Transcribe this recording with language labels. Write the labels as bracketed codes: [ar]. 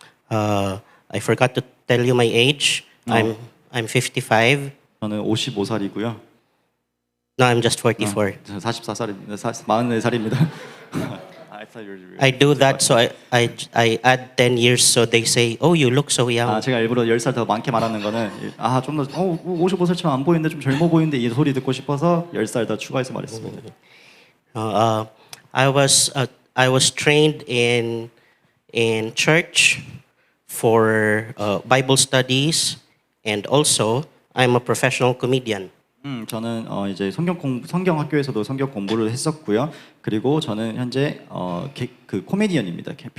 [en] I forgot to tell you my age. I'm 55. [ko] 저는 55살이고요. [en] No, I'm just 44. [ko] 44살입니다. 44살입니다. [en] I do that so I add 10 years so they say, oh, you look so young. [ko] 제가 일부러 10살 더 많게 말하는 거는 좀 더 55살처럼 안 보이는데 좀 젊어 보이는데 이 소리 듣고 싶어서 10살 더 추가해서 말했습니다. [en] I was trained in church for Bible studies, and also I'm a professional comedian. [ko] 저는 이제 성경 학교에서도 성경 공부를 했었고요. 그리고 저는 현재 그 코미디언입니다.